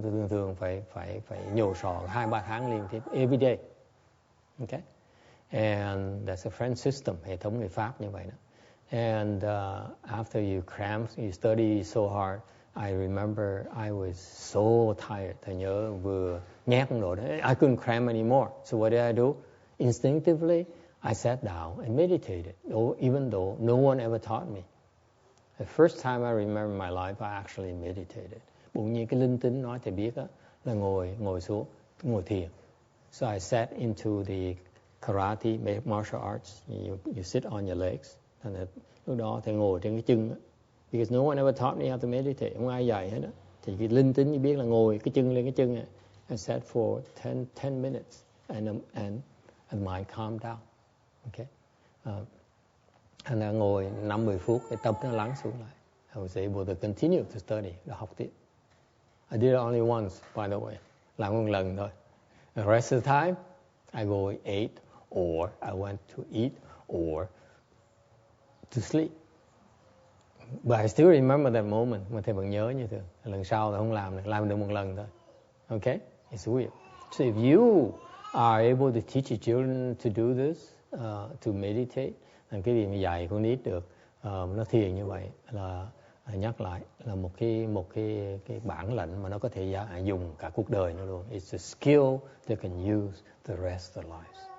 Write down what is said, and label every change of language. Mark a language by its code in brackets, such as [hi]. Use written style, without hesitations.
[vi] Chúng thường phải nhổ sọ 2-3 tháng liên tiếp, [en] every day. Okay, and that's a French system, [vi] hệ thống người Pháp như vậy đó. [en] And after you cram, you study so hard, I remember I was so tired. [vi] Tôi nhớ vừa nhét rồi đó. [en] I couldn't cram anymore. So what did I do? Instinctively, I sat down and meditated, even though no one ever taught me. The first time I remember in my life, I actually meditated. [vi] Bỗng nhiên cái linh tính nói thầy biết á, là ngồi xuống, ngồi thiền. [en] So I sat into the karate, martial arts. You sit on your legs. [vi] Lúc đó thầy ngồi trên cái chân á. [en] Because no one ever taught me how to meditate. [vi] Không ai dạy hết á. Thì cái linh tính chỉ biết là ngồi cái chân lên cái chân á. [en] I sat for 10 minutes and mind calmed down. Okay. And I [vi] ngồi 5-10 phút, cái tâm nó lắng xuống lại. [en] I was able to continue to study, [vi] để học tiếp. [en] I did it only once, by the way. [vi] Làm một lần thôi. [en] The rest of the time, I go eat, or I went to eat, or to sleep. But I still remember that moment. [vi] Mà thầy vẫn nhớ như thế. Lần sau thì không làm được một lần thôi. [en] Okay? It's weird. So if you are able to teach your children to do this, to meditate, [vi] cái gì mà dạy con nít được, nó thiền như vậy là nhắc lại là một cái bản lệnh mà nó có thể dùng cả cuộc đời nữa luôn. [en] It's a skill they can use the rest of their lives.